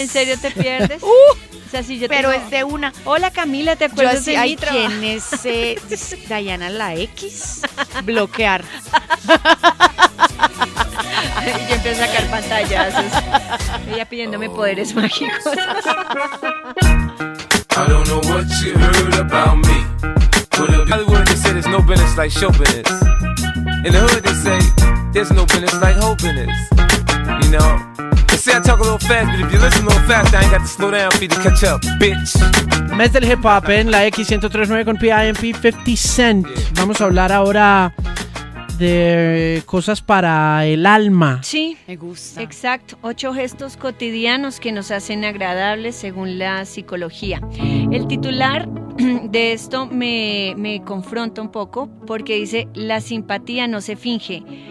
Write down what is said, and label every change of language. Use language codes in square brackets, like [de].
[es] ¿En serio te pierdes? O sea, si yo pero tengo... es de una. Hola Camila, ¿te acuerdas yo así, de mi trabajo? ¿Quién es Diana la X? Bloquear. Y yo empiezo a sacar pantallas. Ella pidiéndome poderes mágicos. [en] I don't know what you heard about me. Hollywood, they say there's no business like show business. In the hood, they say there's no business like hope business. You know? Say I talk a little fast, but if you listen a little fast, I ain't got to slow down for you to catch up, bitch. [es] Mes del hip hop en la X103.9 con PIMP 50 Cent. Yeah. Vamos a hablar ahora de cosas para el alma. Sí. Me gusta. Exacto. 8 gestos cotidianos que nos hacen agradables según la psicología. El titular de esto me confronta un poco porque dice, la simpatía no se finge.